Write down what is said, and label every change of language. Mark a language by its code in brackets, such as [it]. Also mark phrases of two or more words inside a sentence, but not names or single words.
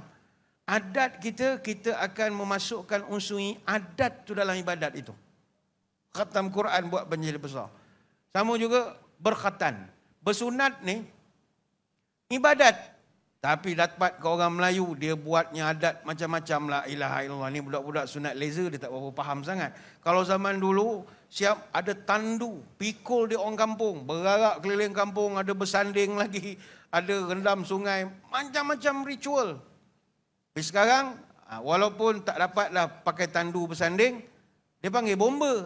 [ms] Adat kita, kita akan memasukkan unsur adat tu dalam ibadat itu. Khatam Quran buat menjadi besar. Sama juga berkhatan. Bersunat ni, ibadat. Tapi dapat ke orang Melayu, dia buatnya adat macam-macam. [ar] La ilaha illallah. [ms] Ni budak-budak sunat laser, dia tak berapa faham sangat. Kalau zaman dulu, siap ada tandu, pikul di orang kampung, berarak keliling kampung, ada bersanding lagi, ada rendam sungai, macam-macam ritual. Tapi sekarang, walaupun tak dapatlah pakai tandu bersanding, dia panggil bomba.